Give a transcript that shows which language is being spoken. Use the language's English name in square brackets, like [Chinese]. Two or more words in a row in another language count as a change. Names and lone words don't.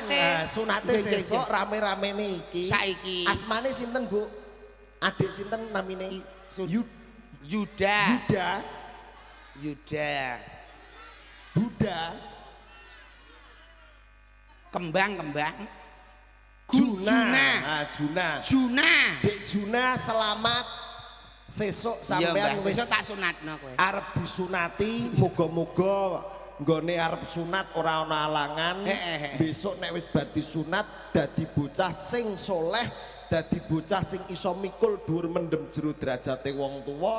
[Javanese] Sunate sesuk rame-ramene iki. Saiki. Asmane sinten, Bu? Adik sinten namine? Yuda. Buddha. Kembang. Juna. Dek Juna selamat. Sesuk sampean wis tak sunatno kowe. Arep disunati, muga-muga nggone arep sunat ora ana alangan. Besok nek wis bar disunat dadi bocah sing soleh, dadi bocah sing iso mikul dhuwur mendem jero derajate wong tuwa.